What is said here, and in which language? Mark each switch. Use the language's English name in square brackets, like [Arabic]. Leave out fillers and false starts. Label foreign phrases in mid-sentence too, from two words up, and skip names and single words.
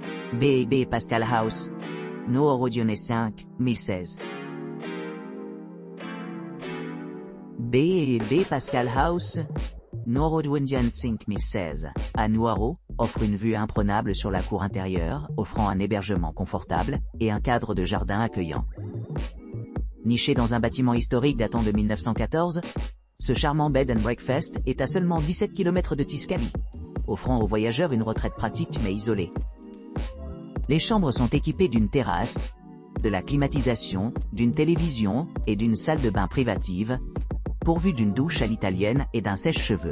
[French] B&B Pascal House, Nuovo Rione 5, 1016. B&B Pascal House, Nuovo Rione 5, 1016, à Nuoro, offre une vue imprenable sur la cour intérieure, offrant un hébergement confortable et un cadre de jardin accueillant. Niché dans un bâtiment historique datant de 1914, ce charmant [English] bed and breakfast [French] est à seulement 17 km de Tiscali, offrant aux voyageurs une retraite pratique mais isolée. Les chambres sont équipées d'une terrasse, de la climatisation, d'une télévision et d'une salle de bain privative, pourvue d'une douche à l'italienne et d'un sèche-cheveux.